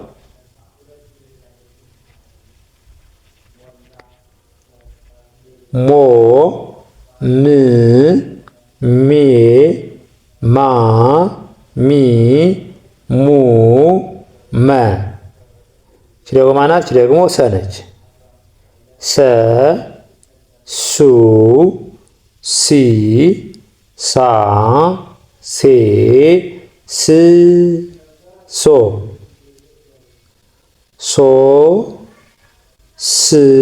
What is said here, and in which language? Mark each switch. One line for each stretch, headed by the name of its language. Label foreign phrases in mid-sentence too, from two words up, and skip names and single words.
Amharic: ሞ ም ሜ ማ ሚ ሙ መ። እቺ ደግሞ ማናት? እቺ ደግሞ ሰ ነች። ሰ ሱ ሲ ሳ ሴ ስ ሶ ሶ ስ